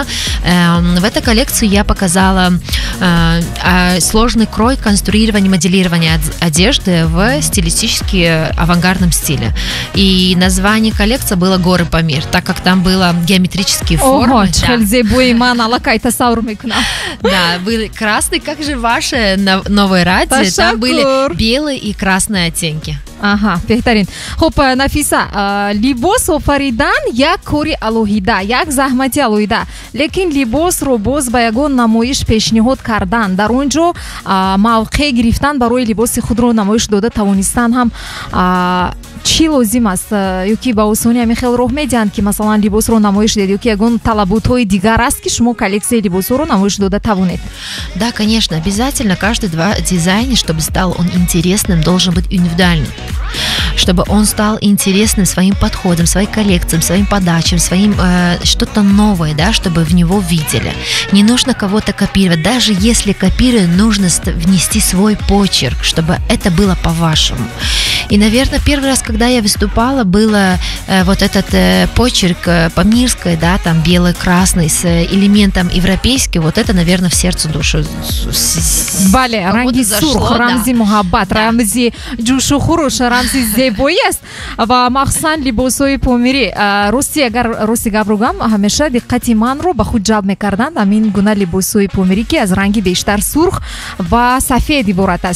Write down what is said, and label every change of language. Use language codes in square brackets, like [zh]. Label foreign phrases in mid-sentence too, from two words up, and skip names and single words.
[ru] В этой коллекции я показала сложный крой, конструирование, моделирование одежды в стилистически авангардном стиле. И название коллекции было «Горы Памир», так как там было геометрические формы. Да, были красные, как же ваши новые радио, там были белые и красные оттенки. Ага, [tg] беҳтарин. Хуб, Нафиса, либос офаридан як кори алоҳида, як заҳмати алоҳида, лекин либосро боз ба ягон намоиш пешниҳод кардан, дар он ҷо мавқеъ гирифтан барои либоси худро намоиш дода тавонистан ҳам чӣ лозим аст? Ёки ба осонӣ ҳамин хел роҳ медиҳанд ки масалан либосро намоиш дед, ёки ягон талаботҳои дигар аст ки шумо коллексияи либосҳоро намоиш дода тавонед? [ru] Да, конечно, обязательно каждый дизайнер, чтобы стал он интересным, должен быть индивидуальным. Чтобы он стал интересным своим подходом, своей коллекцией, своим подачам, своим что-то новое, да, чтобы в него видели. Не нужно кого-то копировать. Даже если копируют, нужно внести свой почерк, чтобы это было по-вашему. И, наверное, первый раз, когда я выступала, было вот этот почерк памирской, да, там белый-красный с элементом европейским, вот это, наверное, в сердце душу. [tg] Бале, ранги сурх, рамзи мухаббат, рамзи ҷӯшу хуруш, рамзи зебоӣ аст ва махсусан либосҳои помирӣ. Рости агар рости гап гӯям, ҳамеша диққати манро ба худ ҷалб мекарданд ҳамин гуна либосҳои помирӣ ки аз ранги бештар сурх ва сафед иборат аст.